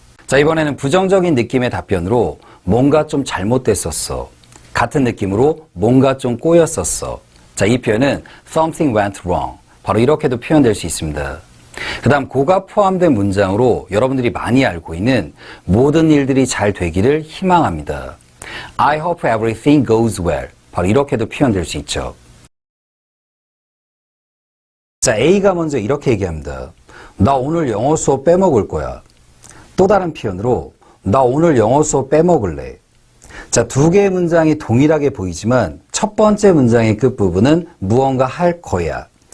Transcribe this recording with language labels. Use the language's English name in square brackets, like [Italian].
[Korean] 자, 이번에는 부정적인 느낌의 답변으로 뭔가 좀 잘못됐었어. 같은 느낌으로 뭔가 좀 꼬였었어. 자, 이 표현은 [English] something went wrong. [Korean] 바로 이렇게도 표현될 수 있습니다. 그 다음 고가 포함된 문장으로 여러분들이 많이 알고 있는 모든 일들이 잘 되기를 희망합니다. [English] I hope everything goes well. [Korean] 바로 이렇게도 표현될 수 있죠. 자, A가 먼저 이렇게 얘기합니다. 나 오늘 영어 수업 빼먹을 거야. 또 다른 표현으로 나 오늘 영어 수업 빼먹을래. 자, 두 개의 문장이 동일하게 보이지만 첫 번째 문장의 끝부분은 무언가 할 거야.